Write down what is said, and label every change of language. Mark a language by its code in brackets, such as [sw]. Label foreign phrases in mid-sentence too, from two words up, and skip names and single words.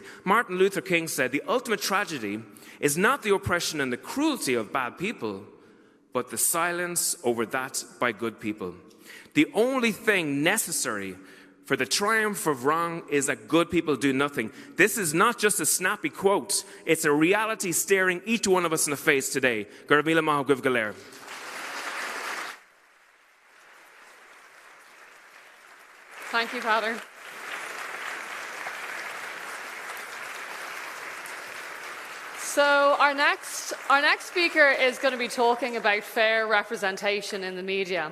[en] Martin Luther King said, the ultimate tragedy is not the oppression and the cruelty of bad people, but the silence over that by good people. The only thing necessary for the triumph of wrong is that good people do nothing. This is not just a snappy quote. It's a reality staring each one of us in the face today. [ga] Gur míle maith go bhfuil go léir. [en] Thank you, Father. So our next speaker is going to be talking about fair representation in the media.